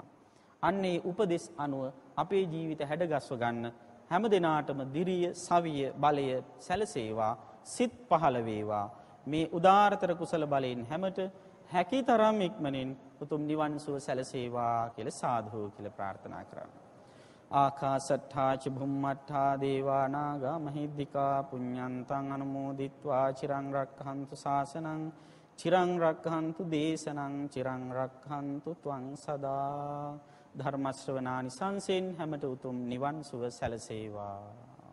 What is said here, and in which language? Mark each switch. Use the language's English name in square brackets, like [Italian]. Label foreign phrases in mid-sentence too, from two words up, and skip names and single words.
[Sinhala] අන්නේ උපදෙස් අනුව අපේ ජීවිත හැඩගස්ව ගන්න හැම දිනාටම දිරිය, සවිය, බලය සැලසේවා, සිත් පහළ වේවා. මේ උදාාරතර කුසල බලයෙන් හැමත හැකිතරම් ඉක්මනින් උතුම් නිවන් සුව සැලසේවා කියලා සාදු කියලා ප්‍රාර්ථනා කරනවා. [Pali] ආකාසට්ඨා ච භුම්මට්ඨා දේවා නාග මහිද්దికා පුඤ්ඤන්තං අනුමෝදිත්වා චිරං රක්ඛන්තු ශාසනං චිරං රක්ඛන්තු දේශනං චිරං රක්ඛන්තු ත්වං සදා. [Sinhala] ධර්ම ශ්‍රවණානි සංසෙන් හැමත උතුම් නිවන් සුව සැලසේවා.